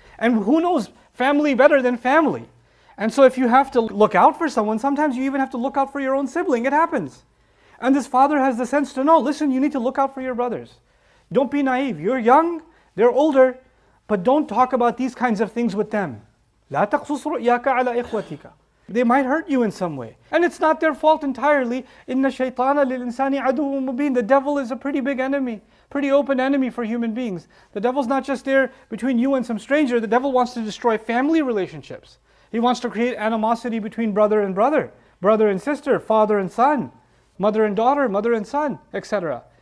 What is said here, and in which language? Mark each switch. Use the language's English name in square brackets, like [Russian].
[English] And who knows family better than family? And so if you have to look out for someone, sometimes you even have to look out for your own sibling. It happens. And this father has the sense to know, listen, you need to look out for your brothers. Don't be naive. You're young, they're older. But don't talk about these kinds of things with them. [Arabic] لا تقصص رؤياك على إخوتك. [English] They might hurt you in some way. And it's not their fault entirely. [Arabic] إن الشيطان للإنسان عدو مبين. [English] The devil is a pretty big enemy, pretty open enemy for human beings. The devil's not just there between you and some stranger. The devil wants to destroy family relationships. He wants to create animosity between brother and brother, brother and sister, father and son, mother and daughter, mother and son, etc.